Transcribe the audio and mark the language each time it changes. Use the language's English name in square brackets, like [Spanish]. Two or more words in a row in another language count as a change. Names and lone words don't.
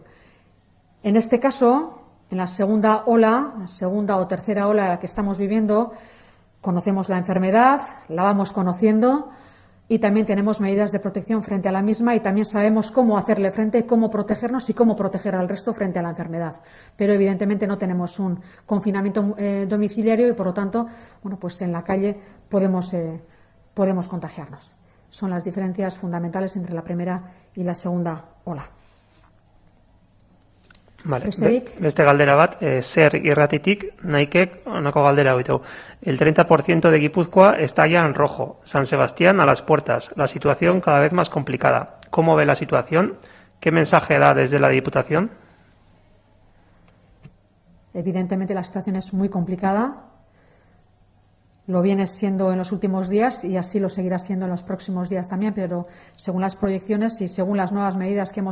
[Spanish] En este caso, en la segunda ola, la segunda o tercera ola que estamos viviendo, conocemos la enfermedad, la vamos conociendo y también tenemos medidas de protección frente a la misma y también sabemos cómo hacerle frente, cómo protegernos y cómo proteger al resto frente a la enfermedad. Pero evidentemente no tenemos un confinamiento domiciliario y por lo tanto, pues en la calle podemos contagiarnos. Son las diferencias fundamentales entre la primera y la segunda ola. Vale, [Basque] beste galdera bat, Zer irratitik, naikek, honako galdera hau. [Spanish] El 30% de Guipúzcoa está ya en rojo. San Sebastián a las puertas. La situación cada vez más complicada. ¿Cómo ve la situación? ¿Qué mensaje da desde la Diputación? Evidentemente la situación es muy complicada. Lo viene siendo en los últimos días y así lo seguirá siendo en los próximos días también, pero según las proyecciones y según las nuevas medidas que